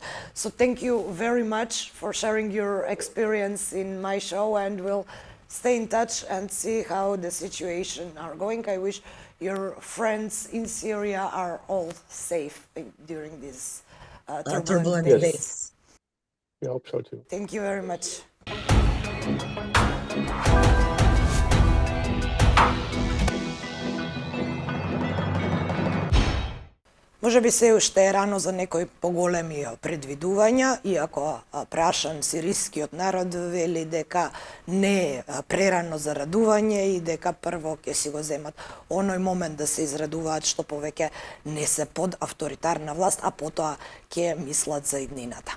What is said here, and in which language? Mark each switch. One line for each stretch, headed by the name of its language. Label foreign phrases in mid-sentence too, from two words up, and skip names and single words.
English: So thank you very much for sharing your experience in my show, and we'll stay in touch and see how the situation are going. I wish your friends in Syria are all safe during these turbulent turbulent days. days. We hope so too. Thank you very much.
Macedonian: Може би се уште е рано за некои поголеми предвидувања, иако прашан сирискиот народ вели дека не е прерано за радување и дека прво ќе си го земат оној момент да се израдуваат што повеќе не се под авторитарна власт, а потоа ќе мислат за иднината.